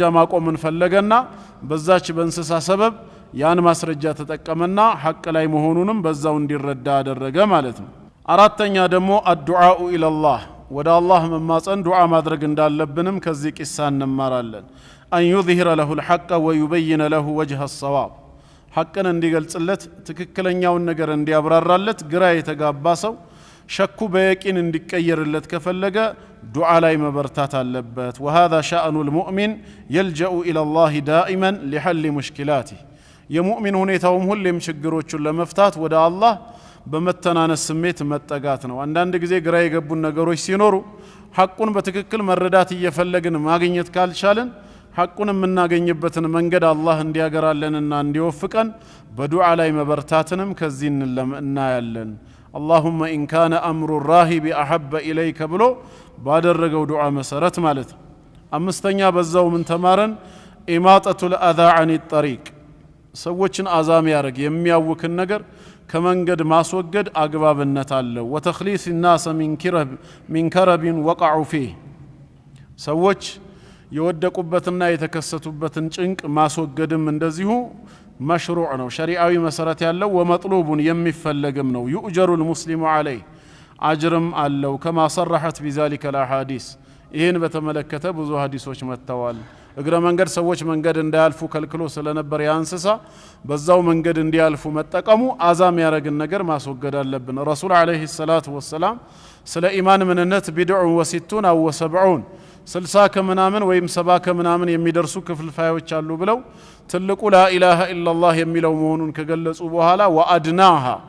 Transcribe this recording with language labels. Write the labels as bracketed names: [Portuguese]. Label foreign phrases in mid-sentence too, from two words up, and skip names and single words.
[Amharic] ማቆምን ፈለገና በዛች በእንስሳ ሰበብ ያን ማስረጃ ተጠቀመና ሐቅ ላይ መሆኑንም በዛው እንዲረዳ አደረገ ማለት ነው። አራተኛ ደግሞ [Arabic] الدعاء إلى الله [Amharic] ወደ አላህ መማፀን ዱዓ ማድረግ እንዳለብንም ከዚህ ቂሳ እንማራለን። አን [Arabic] يظهر له الحق ويبين له وجه الصواب [Amharic] ሐቅን እንዲገልጽለት ትክክለኛውን ነገር እንዲያብራራለት ግራ የተጋባ ሰው ሸኩ በየቂን እንዲቀየርለት ከፈለገ ዱዓ ላይ መበርታት አለበት። [Arabic] وهذا شأن المؤمن يلجأ إلى الله دائما لحل مشكلاته [Amharic] የሙእሚን ሁኔታውም ሁሌም ችግሮቹን ለመፍታት ወደ አላህ በመተናነስ ስሜት መጠጋት ነው። አንዳንድ ጊዜ ግራ የገቡን ነገሮች ሲኖሩ ሐቁን በትክክል መረዳት እየፈለግን ማግኘት ካልቻለን ሐቁን የምናገኝበትን መንገድ አላህ እንዲያገራልንና እንዲወፍቀን በዱዓ ላይ መበርታትንም ከዚህ እናያለን። [Arabic] اللهم إن كان أمر الراهب أحب إليك [Amharic] ብሎ ባደረገው ዱዓ መሰረት ማለት ነው። አምስተኛ በዛው ምን ተማረን? [Arabic] إماطة الأذى عن الطريق [Amharic] ሰዎችን አዛም ያረግ የሚያውክን ነገር ከመንገድ ማስወገድ አግባብነት አለው። [Arabic] وتخليص الناس من كرب وقعوا فيه [Amharic] ሰዎች የወደቁበትና የተከሰቱበትን ጭንቅ ማስወገድም እንደዚሁ መሽሩዕ ነው፣ ሸሪዓዊ መሰረት ያለው ወመጥሉቡን የሚፈለግም ነው። [Arabic] يؤجر المسلم عليه [Amharic] አጅርም አለው። [Arabic] كما صرحت بذلك الاحاديث [Amharic] ይሄን በተመለከተ ብዙ ሐዲሶች መጥተዋል። እግረ መንገድ ሰዎች መንገድ እንዳያልፉ ከልክሎ ስለነበር ያንሰሳ በዛው መንገድ እንዲያልፉ መጠቀሙ አዛም ያረግን ነገር ማስወገድ አለብን። ረሱል [Arabic] عليه الصلاة والسلام [Amharic] ስለ ኢማን ምንነት [Arabic] بضع وستون أو وسبعون [Amharic] 60 ከምናምን ወይም 70 ከምናምን የሚደርሱ ክፍልፋዮች አሉ ብለው ትልቁ [Arabic] لا إله إلا الله [Amharic] የሚለው መሆኑን ከገለጹ በኋላ ወአድናሃ